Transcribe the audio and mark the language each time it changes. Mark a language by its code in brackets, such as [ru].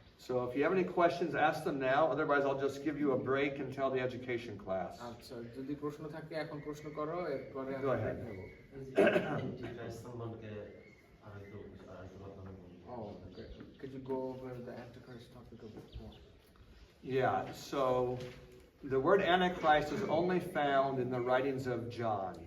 [en] So if you have any questions, ask them now. Otherwise, I'll just give you a break until the education class. [bn] আচ্ছা, যদি প্রশ্ন থাকে এখন প্রশ্ন করো, এরপরে [en] Go [bn] আমি [en] ahead. [bn] নেব। Antichrist সম্পর্কে আরেকটু কথা বলবো। [en] Oh, okay. Could you go over the Antichrist topic a bit more? Yeah, so the word Antichrist is only found in the writings of John.